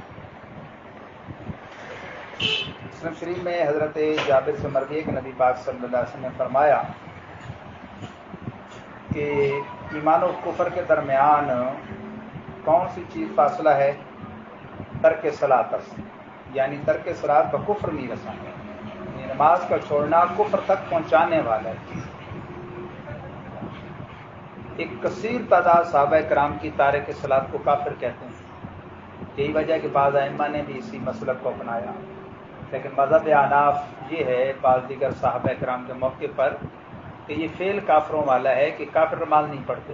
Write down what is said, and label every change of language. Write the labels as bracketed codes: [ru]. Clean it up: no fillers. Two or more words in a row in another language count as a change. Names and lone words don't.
[ur] مسلم شریف میں حضرت جابر سے مروی ہے کہ نبی پاک صلی اللہ علیہ وسلم نے فرمایا کہ ایمان و کفر کے درمیان کون سی چیز فاصلہ ہے؟ [fa] ترک صلاۃ است، [ur] یعنی ترک صلاۃ کا کفر نہیں رسانا، یعنی نماز کا چھوڑنا کفر تک پہنچانے والا ہے۔ ایک کثیر تعداد صحابہ کرام کی تارک صلاۃ کو کافر کہتے ہیں۔ یہی وجہ کہ بعض ائمہ نے بھی اسی مسلک کو اپنایا، لیکن مذہب احناف یہ ہے بعض دیگر صحابہ کرام کے موقع پر کہ یہ فعل کافروں والا ہے کہ کافر نماز نہیں پڑھتے۔